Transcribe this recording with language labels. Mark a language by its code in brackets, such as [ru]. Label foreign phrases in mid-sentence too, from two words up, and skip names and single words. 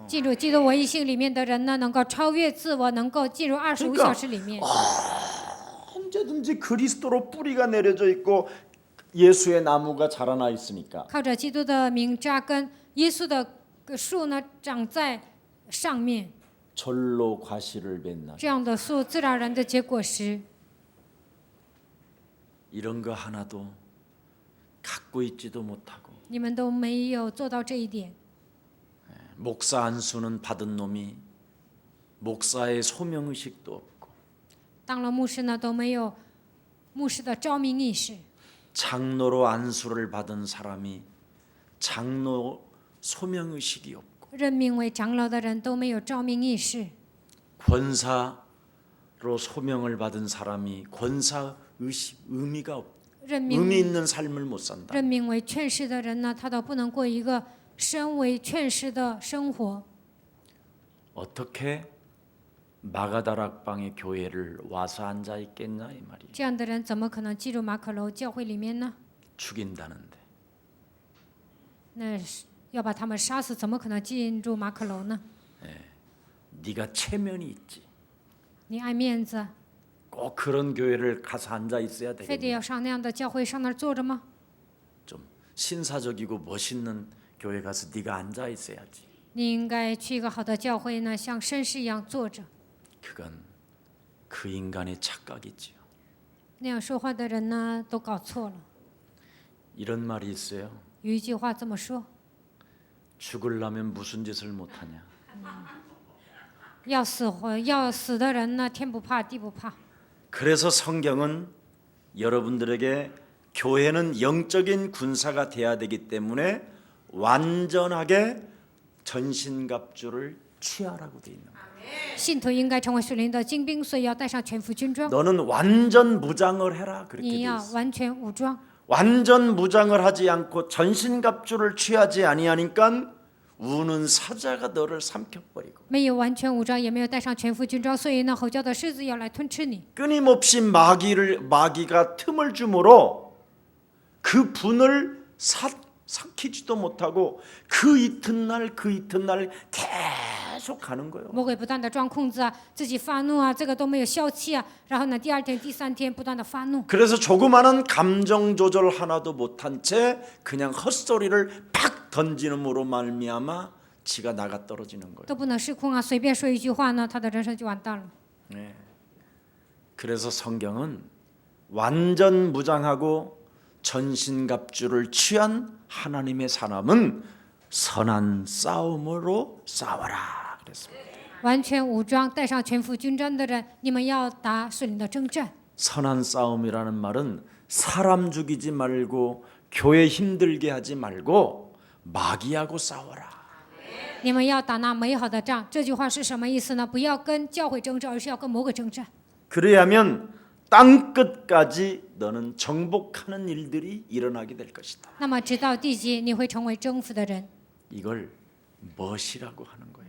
[zh] 进入基督唯一性里面的人呢，能够超越自我，能够进入25小时里面。 [ko] 언제든지 그리스도로 뿌리가 내려져 있고 예수의 나무가 자라나 있으니까 [zh] 靠着基督的名扎根，耶稣的树呢长在上面， [ko] 절로 과실을 맺나. [zh] 这样的树自然而然的结果实。 [ko] 이런 거 하나도 갖고 있지도 못하고 [zh] 你们都没有做到这一点。 [ko] 목사 안수는 받은 놈이 목사의 소명의식도 없고 [zh] 当了牧师呢，都没有牧师的召命意识。 [ko] 장로로 안수를 받은 사람이 장로 소명의식이 없고 [zh] 任命为长老的人都没有召命意识。 [ko] 권사로 소명을 받은 사람이 권사 의미가 없고 [zh] 任命 [ko] 의미 있는 삶을 못 산다. [zh] 任命为劝士的人呢，他都不能过一个身为劝士的生活。 [ko] 어떻게 마가다락방의 교회를 와서 앉아 있겠냐 이 말이에요. [zh] 这样的人怎么可能进入马可楼教会里面呢？ [ko] 죽인다는데. [zh] 那是要把他们杀死，怎么可能进入马可楼呢？ [ko] 네가 체면이 있지. [zh] 你爱面子， [ko] 꼭 그런 교회를 가서 앉아 있어야 [zh] 非得 [ko] 되겠냐. [zh] 要上那样的教会上那儿坐着吗？ [ko] 좀 신사적이고 멋있는 교회 가서 네가 앉아 있어야지. [zh] 你应该去一个好的教会呢，像绅士一样坐着。 [ko] 그건 그 인간의 착각이지요. [zh] 那样说话的人呢，都搞错了。 [ko] 이런 말이 있어요. [zh] 有一句话这么说： [ko] 죽으려면 무슨 짓을 못하냐. [zh] 要死的人呢，天不怕地不怕。 [ko] 그래서 성경은 여러분들에게 교회는 영적인 군사가 돼야 되기 때문에 완전하게 전신갑주를 취하라고 돼 있는 거예요. [zh] 信徒应该成为属灵的精兵，所以要带上全副军装。 [ko] 너는 완전 무장을 해라 그렇게 돼 [zh] 你要 [ko] 있어. [zh] 完全武装。 [ko] 완전 무장을 하지 않고 전신갑주를 취하지 아니하니까 우는 사자가 너를 삼켜버리고 [zh] 没有完全武装，也没有带上全副军装，所以呢，吼叫的狮子要来吞吃你。 [ko] 끊임없이 마귀가 틈을 주므로 그 분을 삭히지도 못하고 그 이튿날 계속 가는 거예요. [zh] 魔鬼不断的装空子啊，自己发怒啊，这个都没有消气啊，然后呢，第二天、第三天不断的发怒， [ko] 그래서 조그마한 감정 조절 하나도 못한 채 그냥 헛소리를 팍 던지는으로 말미암아 지가 나가 떨어지는 거예요. [zh] 都不能失控啊，随便说一句话呢，他的人生就完蛋了。 [ko] 네. 그래서 성경은 완전 무장하고 전신갑주를 취한 하나님의 사람은 선한 싸움으로 싸워라 그랬습니다. [zh] 完全武装、带上全副军装的人，你们要打属灵的征战。 [ko] 선한 싸움이라는 말은 사람 죽이지 말고 교회 힘들게 하지 말고 마귀하고 싸워라. [zh] 你们要打那美好的仗。这句话是什么意思呢？不要跟教会征战，而是要跟魔鬼征战。 [ko] 그래야면 땅 끝까지 너는 정복하는 일들이 일어나게 될 것이다. [zh] 那么直到地极，你会成为征服的人。 [ko] 이걸 멋이라고 하는 거예요.